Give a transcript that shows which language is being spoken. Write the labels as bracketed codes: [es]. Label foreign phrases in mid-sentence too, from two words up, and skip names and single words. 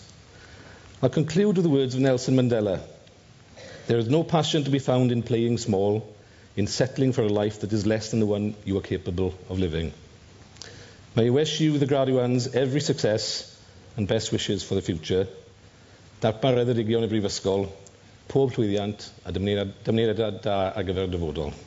[en] I'll conclude with the words of Nelson Mandela. There is no passion to be found in playing small, in settling for a life that is less than the one you are capable of living. May I wish you, the graduands, every success and best wishes for the future. [cy] Darpar Rheddigion y Brifysgol, pob llwyddiant a dymuniad da ar gyfer dyfodol.